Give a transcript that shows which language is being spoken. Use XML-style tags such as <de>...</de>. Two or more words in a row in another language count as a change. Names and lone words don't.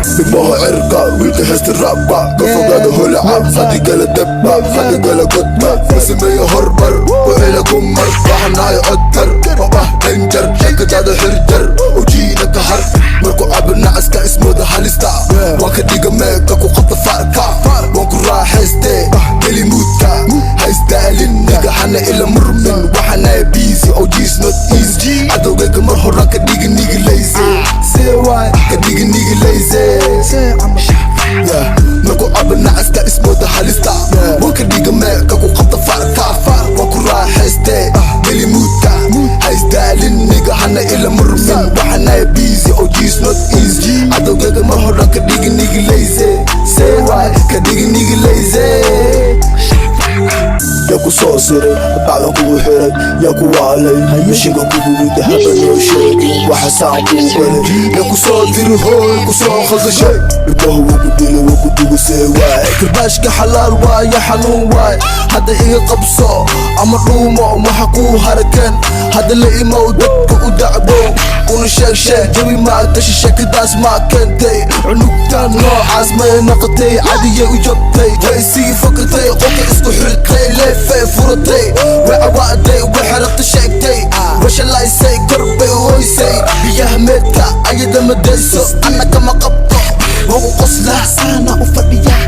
<so>Big Moha cirka, wiilka heesta raabka, ka fogaada holaca, haddii kala degta, haddii kala godka, ka sameeya hormar, ku cela ku mar, baxanayo codkar, oo ah danger, sheekadaada xirjar, oo jiina ka har, markuu cabirna aska ismooda halista, waan ka dhiga meelka ku qabta farka, waan ku raaxayste, geli moodka, ha isdaalin, niga hana ila murmin, waxaan ahay busy,</so> <en>O G's not easy,</en> <so>cadowgayga mar hore ka dhigi nigi lazy.</so> <en>Say why?</en> <so>Ka dhigi nigi lazy. Yeah. Markuu cabirna aska ismooda halista, waan ka dhiga meelka ku qabta farka, waan ku raaxayste, geli moodka, ha isdaalin, niga hana ila murmin, waxaan ahay busy,</so> <en>O G's not easy,</en> <so>cadowgayga mar hore ka dhigi nigi lazy.</so> <en>Say why?</en> <so>Ka dhigi nigi lazy. Yaa ku soo siray, bacdan kugu xiray, yaa ku waalay, mishinka kugu riday, haba noo sheegin, waxa saan kuu galay. Yaa ku soo diri hooy, ku soo khaldashay. Ilmaha wuu ku dilay, wuu ku dugu,</so> <en>say why?</en> <so>Karbaashka xalaal waaye, xanuun waaye, hadda iga qabso, ama dhuumo, waxa kuu harakan, hadda la imow, dadka u dacbo, una sheeg sheeg, jawi maa gashay, sheekadaas maa keentay, cunugtan noocaas may noqotay, cadiyay u jabtay, way sii fakatay, qolka isku xirtay, leefay furatay, way cawaaday, way xerata sheegtay, way shalaysay, kor bay u hoysay, biyaha meedka ayada ma dayso, anna kama qabto, waa u qoslaa, saana u fadhiya.</so>